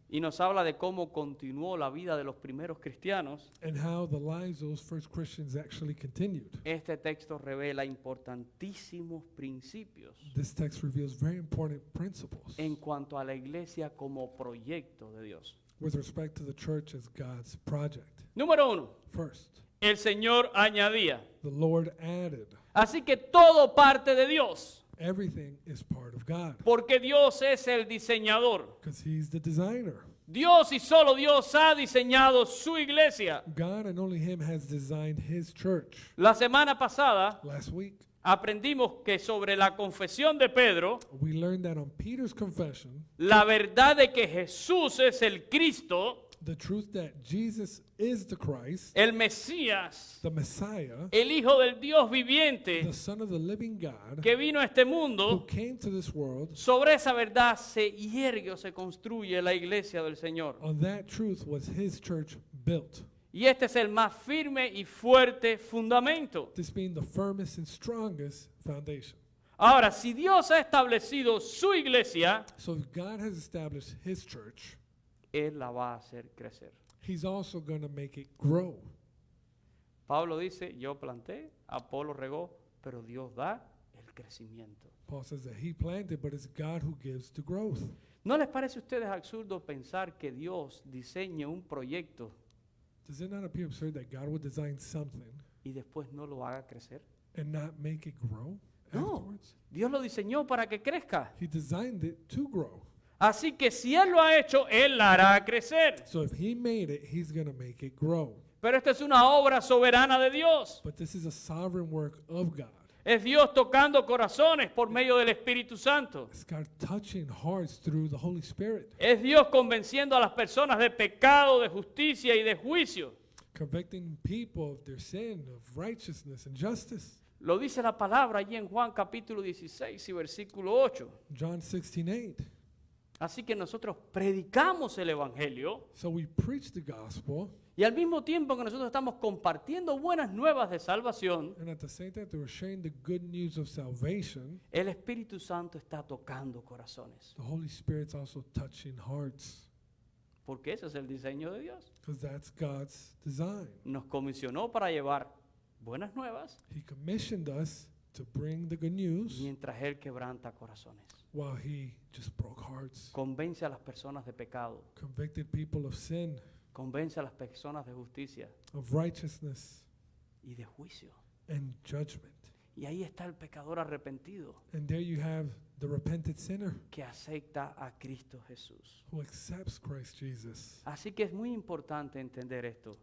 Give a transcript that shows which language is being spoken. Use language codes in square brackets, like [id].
[es] y nos habla de cómo continuó la vida de los primeros cristianos. [en] and how the lives of those first Christians actually continued. [es] Este texto revela importantísimos principios [en] This text reveals very important principles [es] en cuanto a la iglesia como proyecto de Dios. [en] with respect to the church as God's project. [es] Número 1, [en] First, [es] el Señor añadía. [en] the Lord added. [es] Así que todo parte de Dios, [en] Everything is part of God [es] porque Dios es el diseñador. [en] because He's the designer. [es] Dios y solo Dios ha diseñado su iglesia. [en] God and only Him has designed His church. [es] La semana pasada [en] Last week, [es] aprendimos que sobre la confesión de Pedro, [en] we learned that on Peter's confession, [es] la verdad de que Jesús es el Cristo, [en] the truth that Jesus is the Christ, [es] el Mesías, [en] the Messiah, [es] el Hijo del Dios viviente [en] the Son of the living God, [es] que vino a este [en] who [es] mundo, [en] came to this world, [es] sobre esa verdad se hiergue o se construye la iglesia del Señor. [en] on that truth was His church built. [es] Y este es el más firme y fuerte fundamento. [en] This being the firmest and strongest foundation. [es] Ahora, si Dios ha establecido su iglesia, [en] So if God has established His church, [es] Él la va a hacer crecer. [en] He's also going to make it grow. [es] Pablo dice, yo planté, Apolo regó, pero Dios da el crecimiento. [en] Paul says that He planted, but it's God who gives the growth. [es] ¿No les parece a ustedes absurdo pensar que Dios diseñe un proyecto [en] Does it not appear absurd that God would design something [es] y después no lo haga crecer? [en] and not make it grow [es] No, [en] afterwards? [es] Dios lo diseñó para que crezca. [en] He designed it to grow. [es] Así que si Él lo ha hecho, Él la hará crecer. [en] So if He made it, He's going to make it grow. [es] Pero esta es una obra soberana de Dios. [en] But this is a sovereign work of God. [es] Es Dios tocando corazones por medio del Espíritu Santo. [en] It's God touching hearts through the Holy Spirit, [es] Es Dios convenciendo a las personas de pecado, de justicia y de juicio. [en] convicting people of their sin, of righteousness and justice. [es] Lo dice la palabra allí en Juan capítulo 16 y versículo 8. [en] John 16:8. [es] Así que nosotros predicamos el Evangelio [en] So we preach the gospel, [es] y al mismo tiempo que nosotros estamos compartiendo buenas nuevas de salvación, [en] and at the same time that we're sharing the good news of salvation, [es] el Espíritu Santo está tocando corazones. [en] the Holy Spirit's also touching hearts, [es] Porque ese es el diseño de Dios. [en] because that's God's design. [es] Nos comisionó para llevar buenas nuevas [en] He commissioned us to bring the good news [es] mientras Él quebranta corazones. [en] while He just broke hearts, [es] Convence a las personas de pecado. [en] convicted people of sin, [es] Convence a las personas de justicia [en] of righteousness, [es] y de juicio. [en] and judgment. [es] Y ahí está el pecador arrepentido [en] And there you have the repentant sinner [es] que acepta a Cristo Jesús. [en] who accepts Christ Jesus. [es] Así que es muy importante entender esto.